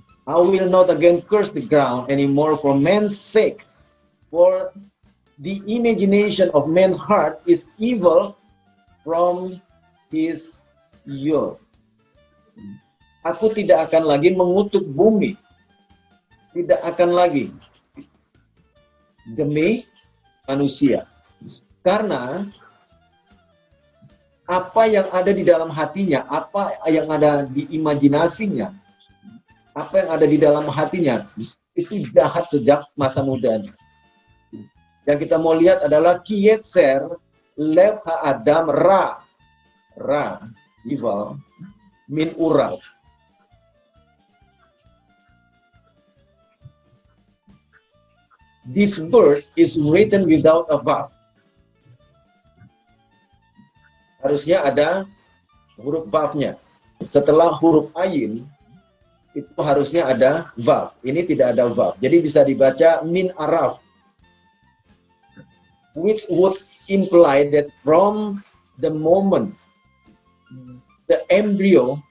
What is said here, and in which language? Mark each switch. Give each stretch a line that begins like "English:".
English: I will not again curse the ground anymore for man's sake, for the imagination of man's heart is evil from his youth.
Indonesian: Aku tidak akan lagi mengutuk bumi, tidak akan lagi demi manusia, karena apa yang ada di dalam hatinya, apa yang ada di imajinasinya, apa yang ada di dalam hatinya, itu jahat sejak masa mudanya. Yang kita mau lihat adalah
Hebrew: kiyetser lev ha'adam ra, evil, min ural.
English: This word is written without a vowel.
Indonesian: Harusnya ada huruf vavnya. Setelah huruf ayin, itu harusnya ada vav. Ini tidak ada vav. Jadi bisa dibaca
Hebrew: min araf,
English: which would imply that from the moment the embryo.